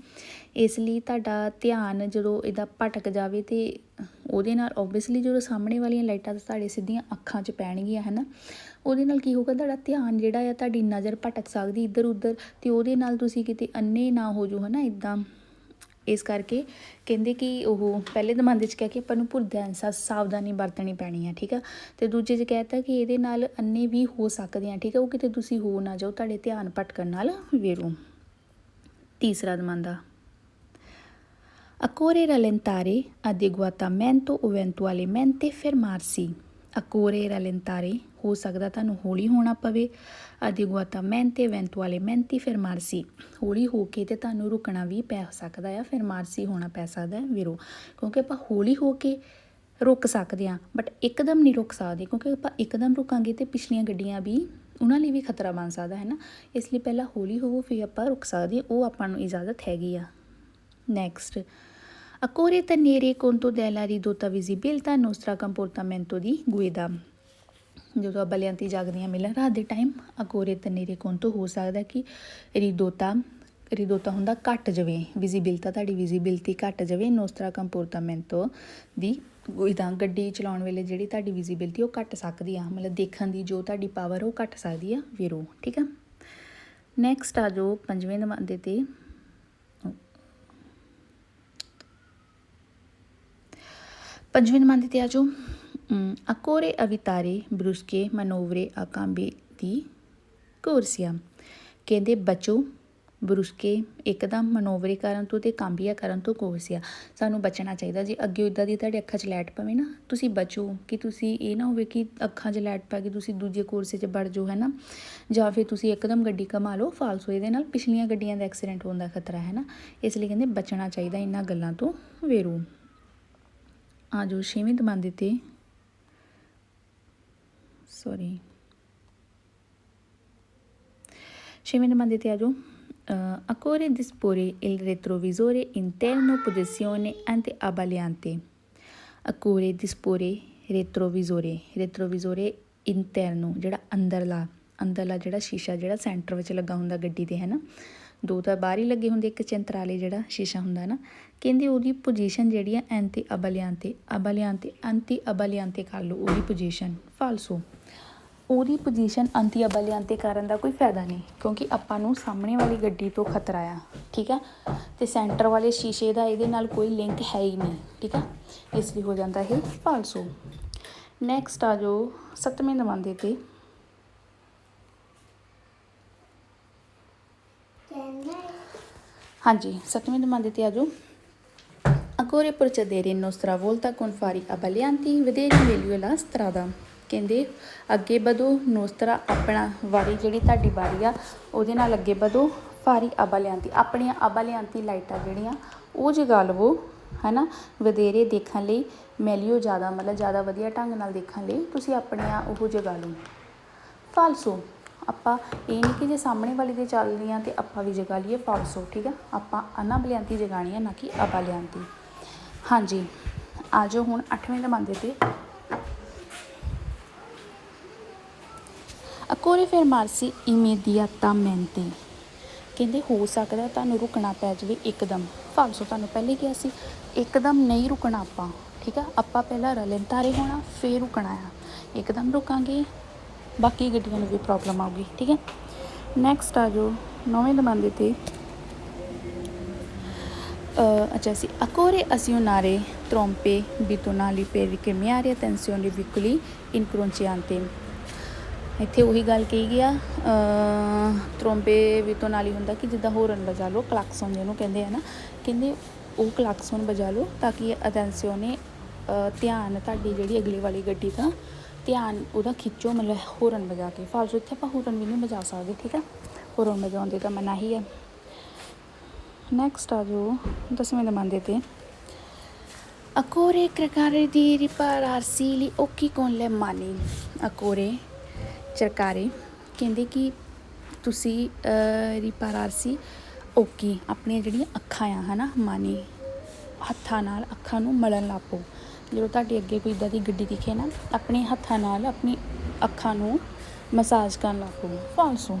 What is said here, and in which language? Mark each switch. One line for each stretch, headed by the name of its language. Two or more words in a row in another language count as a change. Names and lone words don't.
Punjabi: ਇਸ ਲਈ ਤੁਹਾਡਾ ਧਿਆਨ ਜਦੋਂ ਇੱਦਾਂ ਭਟਕ ਜਾਵੇ ਅਤੇ ਉਹਦੇ ਨਾਲ ਓਬਵੀਅਸਲੀ ਜਦੋਂ ਸਾਹਮਣੇ ਵਾਲੀਆਂ ਲਾਈਟਾਂ ਤੁਹਾਡੇ ਸਿੱਧੀਆਂ ਅੱਖਾਂ 'ਚ ਪੈਣਗੀਆਂ ਹੈ ਨਾ, ਉਹਦੇ ਨਾਲ ਕੀ ਹੋਊਗਾ, ਤੁਹਾਡਾ ਧਿਆਨ ਜਿਹੜਾ ਆ, ਤੁਹਾਡੀ ਨਜ਼ਰ ਭਟਕ ਸਕਦੀ ਇੱਧਰ ਉੱਧਰ, ਅਤੇ ਉਹਦੇ ਨਾਲ ਤੁਸੀਂ ਕਿਤੇ ਅੰਨੇ ਨਾ ਹੋ ਜਾਓ ਹੈ ਨਾ ਇੱਦਾਂ। ਇਸ ਕਰਕੇ ਕਹਿੰਦੇ ਕਿ ਉਹ ਪਹਿਲੇ ਜ਼ਮਾਨੇ 'ਚ ਕਹਿ ਕੇ ਆਪਾਂ ਨੂੰ ਪੁਰਦੈਂਸਾ ਸਾਵਧਾਨੀ ਵਰਤਣੀ ਪੈਣੀ ਹੈ, ਠੀਕ ਆ। ਅਤੇ ਦੂਜੇ 'ਚ ਕਹਿ ਦਿੱਤਾ ਕਿ ਇਹਦੇ ਨਾਲ ਅੰਨੇ ਵੀ ਹੋ ਸਕਦੇ ਆ, ਠੀਕ ਆ, ਉਹ ਕਿਤੇ ਤੁਸੀਂ ਹੋ ਨਾ ਜਾਓ, ਤੁਹਾਡੇ ਧਿਆਨ ਭਟਕਣ ਨਾਲ ਵੇਰੋ। ਤੀਸਰਾ ਦਮਾਂਦਾ
Italian: Occorre rallentare adeguatamente o eventualmente fermarsi. Occorre rallentare
Punjabi: ਹੋ ਸਕਦਾ ਤੁਹਾਨੂੰ ਹੌਲੀ ਹੋਣਾ ਪਵੇ,
Italian: adeguatamente eventualmente fermarsi
Punjabi: ਹੌਲੀ ਹੋ ਕੇ ਤੇ ਤੁਹਾਨੂੰ ਰੁਕਣਾ ਵੀ ਪੈ ਸਕਦਾ ਆ, fermarsi ਹੋਣਾ ਪੈ ਸਕਦਾ ਵੀਰੋ, ਕਿਉਂਕਿ ਆਪਾਂ ਹੌਲੀ ਹੋ ਕੇ ਰੁਕ ਸਕਦੇ ਹਾਂ ਬਟ ਇੱਕਦਮ ਨਹੀਂ ਰੁਕ ਸਕਦੇ, ਕਿਉਂਕਿ ਆਪਾਂ ਇੱਕਦਮ ਰੁਕਾਂਗੇ ਤੇ ਪਿਛਲੀਆਂ ਗੱਡੀਆਂ ਵੀ ਉਹਨਾਂ ਲਈ ਵੀ ਖਤਰਾ ਬਣ ਸਕਦਾ ਹੈ ਨਾ, ਇਸ ਲਈ ਪਹਿਲਾਂ ਹੌਲੀ ਹੋਵੋ ਫਿਰ ਆਪਾਂ ਰੁਕ ਸਕਦੇ, ਉਹ ਆਪਾਂ ਨੂੰ ਇਜਾਜ਼ਤ ਹੈਗੀ ਆ।
Italian: ਨੈਕਸਟ Occorre tenere conto della ridotta visibilità nostra comportamento di guida.
Punjabi: ਜਦੋਂ ਅਬਲਿਆਂਤੀ ਜਾਗਦੀਆਂ ਮਿਲਣ ਰਾਤ ਦੇ ਟਾਈਮ
Italian: Occorre tenere conto
Punjabi: ਹੋ ਸਕਦਾ ਕਿ ਰਿਦੋਤਾ ਹੁੰਦਾ ਘੱਟ ਜਾਵੇ, ਵਿਜ਼ੀਬਿਲਤਾ ਤੁਹਾਡੀ ਵਿਜ਼ੀਬਿਲਟੀ ਘੱਟ ਜਾਵੇ,
Italian: nostra comportamento
Punjabi: ਦੀ guida ਗੱਡੀ ਚਲਾਉਣ ਵੇਲੇ ਜਿਹੜੀ ਤੁਹਾਡੀ ਵਿਜ਼ੀਬਿਲਟੀ ਉਹ ਘੱਟ ਸਕਦੀ ਆ, ਮਤਲਬ ਦੇਖਣ ਦੀ ਜੋ ਤੁਹਾਡੀ ਪਾਵਰ ਉਹ ਘੱਟ ਸਕਦੀ ਆ ਵੀਰੋ, ਠੀਕ ਆ। ਨੈਕਸਟ ਆ ਜੋ ਪੰਜਵੇਂ ਦਮਾਂਦੇ ਤੇ ਪੰਜਵੇਂ ਦਮਾਂਦੇ ਤੇ ਆ ਜੋ
Italian: Occorre evitare brusche manovre a cambio di corsia।
Punjabi: ਕਹਿੰਦੇ ਬਚੋ ਬਰੁਸਕੇ ਇੱਕਦਮ ਮਨੋਵਰੇ ਕਰਨ ਤੋਂ ਤੇ ਕਾਂਬੀਆ ਕਰਨ ਤੋਂ ਕੋਰਸੀਆ, ਸਾਨੂੰ ਬਚਣਾ ਚਾਹੀਦਾ। ਜੇ ਅੱਗੇ ਇੱਦਾਂ ਦੀ ਤੁਹਾਡੇ ਅੱਖਾਂ 'ਚ ਲਾਈਟ ਪਵੇ ਨਾ, ਤੁਸੀਂ ਬਚੋ ਕਿ ਤੁਸੀਂ ਇਹ ਨਾ ਹੋਵੇ ਕਿ ਅੱਖਾਂ 'ਚ ਲਾਈਟ ਪੈ ਕੇ ਤੁਸੀਂ ਦੂਜੇ ਕੋਰਸੇ 'ਚ ਵੜ ਜਾਓ ਹੈ ਨਾ, ਜਾਂ ਫਿਰ ਤੁਸੀਂ ਇੱਕਦਮ ਗੱਡੀ ਘੁਮਾ ਲਓ ਫਾਲਸੋ, ਇਹਦੇ ਨਾਲ ਪਿਛਲੀਆਂ ਗੱਡੀਆਂ ਦਾ ਐਕਸੀਡੈਂਟ ਹੋਣ ਦਾ ਖਤਰਾ ਹੈ ਨਾ, ਇਸ ਲਈ ਕਹਿੰਦੇ ਬਚਣਾ ਚਾਹੀਦਾ ਇਹਨਾਂ ਗੱਲਾਂ ਤੋਂ ਵੇਰੋ। ਆ ਜੋ ਛੇਵੇਂ ਦਮਾਂਦੇ ਤੇ ਛੇਵੇਂ ਦਮਾਂਦੇ ਤੇ ਆ ਜੋ
Italian: Occorre disporre il retrovisore interno posizione anti-abbagliante। Occorre disporre retrovisore interno
Punjabi: ਜਿਹੜਾ ਅੰਦਰਲਾ ਜਿਹੜਾ ਸ਼ੀਸ਼ਾ ਜਿਹੜਾ ਸੈਂਟਰ ਵਿੱਚ ਲੱਗਾ ਹੁੰਦਾ ਗੱਡੀ ਦੇ ਹੈ ਨਾ, ਦੋ ਤਾਂ ਬਾਹਰ ਹੀ ਲੱਗੇ ਹੁੰਦੇ, ਇੱਕ ਚੰਤਰਾਲੇ ਜਿਹੜਾ ਸ਼ੀਸ਼ਾ ਹੁੰਦਾ ਨਾ, ਕਹਿੰਦੇ ਉਹਦੀ ਪੋਜੀਸ਼ਨ ਜਿਹੜੀ ਆ ਐਂਟੀ ਅਬਲਿਆਂਤੇ ਕਰ ਲਓ ਉਹਦੀ ਪੋਜੀਸ਼ਨ ਫਾਲਸੋ, ਉਹਦੀ ਪੋਜੀਸ਼ਨ ਅੰਤੀ ਅਬਲਿਆਂਤੇ ਕਰਨ ਦਾ ਕੋਈ ਫਾਇਦਾ ਨਹੀਂ, ਕਿਉਂਕਿ ਆਪਾਂ ਨੂੰ ਸਾਹਮਣੇ ਵਾਲੀ ਗੱਡੀ ਤੋਂ ਖਤਰਾ ਆ, ਠੀਕ ਆ, ਤੇ ਸੈਂਟਰ ਵਾਲੇ ਸ਼ੀਸ਼ੇ ਦਾ ਇਹਦੇ ਨਾਲ ਕੋਈ ਲਿੰਕ ਹੈ ਹੀ ਨਹੀਂ, ਠੀਕ ਆ, ਇਸ ਲਈ ਹੋ ਜਾਂਦਾ ਇਹ ਫਾਲਸੋ। ਨੈਕਸਟ ਆ ਜੋ ਸੱਤਵੇਂ ਦਮਾਂਦੇ ਤੇ ਹਾਂਜੀ ਸੱਤਵੇਂ ਦਮਾਂਦੇ ਤੇ ਆ ਜੋ
Italian: Occorre procedere in nostra volta con fari abbaglianti, vedere meglio la strada।
Punjabi: ਕਹਿੰਦੇ ਅੱਗੇ ਵਧੋ ਨੋਸਤਰਾ ਆਪਣਾ ਵਾਰੀ ਜਿਹੜੀ ਤੁਹਾਡੀ ਵਾਰੀ ਆ ਉਹਦੇ ਨਾਲ ਅੱਗੇ ਵਧੋ, ਫਾਰੀ ਅਬਲਿਆਂਤੀ ਆਪਣੀਆਂ ਅਬਲਿਆਂਤੀ ਲਾਈਟਾਂ ਜਿਹੜੀਆਂ ਉਹ ਜਗਾ ਲਵੋ ਹੈ ਨਾ, ਵਧੇਰੇ ਦੇਖਣ ਲਈ ਮੈਲੀਓ ਜ਼ਿਆਦਾ ਮਤਲਬ ਜ਼ਿਆਦਾ ਵਧੀਆ ਢੰਗ ਨਾਲ ਦੇਖਣ ਲਈ ਤੁਸੀਂ ਆਪਣੀਆਂ ਉਹ ਜਗਾ ਲਓ ਫਾਲਸੋ। ਆਪਾਂ ਇਹ ਨਹੀਂ ਕਿ ਜੇ ਸਾਹਮਣੇ ਵਾਲੀ ਦੇ ਚੱਲ ਰਹੀਆਂ ਤੇ ਆਪਾਂ ਵੀ ਜਗਾ ਲਈਏ ਫਾਲਸੋ, ਠੀਕ ਆ, ਆਪਾਂ ਅਨਾਬਲਿਆਂਤੀ ਜਗਾਉਣੀ ਆ ਨਾ ਕਿ ਅਬਲਿਆਂਤੀ। ਹਾਂਜੀ ਆ ਜਾਓ ਹੁਣ ਅੱਠਵੇਂ ਦਮਾਂਦੇ ਤੇ
Italian: Occorre fermarsi immediatamente।
Punjabi: ਕਹਿੰਦੇ ਹੋ ਸਕਦਾ ਤੁਹਾਨੂੰ ਰੁਕਣਾ ਪੈ ਜਾਵੇ ਇੱਕਦਮ ਫਾਲਸੋ, ਤੁਹਾਨੂੰ ਪਹਿਲੇ ਕਿਹਾ ਸੀ ਇੱਕਦਮ ਨਹੀਂ ਰੁਕਣਾ ਆਪਾਂ, ਠੀਕ ਆ, ਆਪਾਂ ਪਹਿਲਾਂ ਰਲੇਂਤਾਰੇ ਹੋਣਾ ਫਿਰ ਰੁਕਣਾ ਆ, ਇੱਕਦਮ ਰੁਕਾਂਗੇ ਬਾਕੀ ਗੱਡੀਆਂ ਨੂੰ ਵੀ ਪ੍ਰੋਬਲਮ ਆਊਗੀ, ਠੀਕ ਹੈ। ਨੈਕਸਟ ਆ ਜੋ ਨੌਵੇਂ ਦਮਾਂਦੇ ਤੇ ਅੱਛਾ ਸੀ
Italian: Occorre azionare trompe bitonali per risparmiare tensione veicoli incrociante।
Punjabi: ਇੱਥੇ ਉਹੀ ਗੱਲ ਕਹੀ ਗਿਆ, ਤਰੋਂਬੇ ਵਿੱਤੋਂ ਨਾਲ ਹੀ ਹੁੰਦਾ ਕਿ ਜਿੱਦਾਂ ਹੋਰਨ ਵਜਾ ਲਓ, ਕਲਾਕਸਨ ਜਿਹਨੂੰ ਕਹਿੰਦੇ ਆ ਨਾ, ਕਹਿੰਦੇ ਉਹ ਕਲਾਕਸਨ ਵਜਾ ਲਓ ਤਾਂ ਕਿ ਅਟੈਂਸੀਓਨੇ ਧਿਆਨ ਤੁਹਾਡੀ ਜਿਹੜੀ ਅਗਲੀ ਵਾਲੀ ਗੱਡੀ ਦਾ ਧਿਆਨ ਉਹਦਾ ਖਿੱਚੋ, ਮਤਲਬ ਹੋਰਨ ਵਜਾ ਕੇ ਫਾਲਸੋ। ਇੱਥੇ ਆਪਾਂ ਹੋਰਨ ਵੀ ਨਹੀਂ ਵਜਾ ਸਕਦੇ, ਠੀਕ ਆ, ਹੋਰਨ ਵਜਾਉਣ ਦਾ ਮਨਾਹੀ ਹੈ। ਨੈਕਸਟ ਆ ਜੋ ਦਸਵੇਂ ਦਮਾਂਦੇ ਤੇ
Italian: Occorre cercare di ripararsi gli occhi con le mani। Occorre cercare
Punjabi: ਕਹਿੰਦੇ ਕਿ ਤੁਸੀਂ
Italian: ripararsi occhi
Punjabi: ਆਪਣੀਆਂ ਜਿਹੜੀਆਂ ਅੱਖਾਂ ਆ ਹੈ ਨਾ, ਮਾਨੀ ਹੱਥਾਂ ਨਾਲ ਅੱਖਾਂ ਨੂੰ ਮਲਣ ਲੱਗ ਪਓ। ਜਦੋਂ ਤੁਹਾਡੇ ਅੱਗੇ ਕੋਈ ਇੱਦਾਂ ਦੀ ਗੱਡੀ ਦਿਖੇ ਨਾ, ਆਪਣੇ ਹੱਥਾਂ ਨਾਲ ਆਪਣੀ ਅੱਖਾਂ ਨੂੰ ਮਸਾਜ ਕਰਨ ਲੱਗ ਪਓ ਫਾਲਸੋ।